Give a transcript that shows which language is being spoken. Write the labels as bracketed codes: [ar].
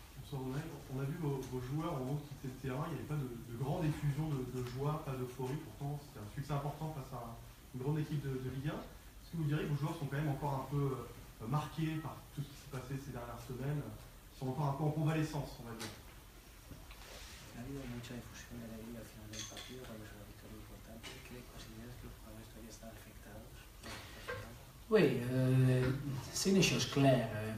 [fr] On a vu vos joueurs au moment de quitter le terrain, il n'y avait pas de grande effusion de joie, pas d'euphorie, pourtant c'était un succès important face à une grande équipe de Ligue 1. Est-ce que vous diriez que vos joueurs sont quand même encore un peu marqués par tout ce qui s'est passé ces dernières semaines, ils sont encore un peu en convalescence, on va dire? [es] Ha habido mucha difusión de la liga al final del partido cuando es una victoria importante. ¿Qué consideras que los jugadores todavía están afectados? [fr] Oui, c'est une chose claire.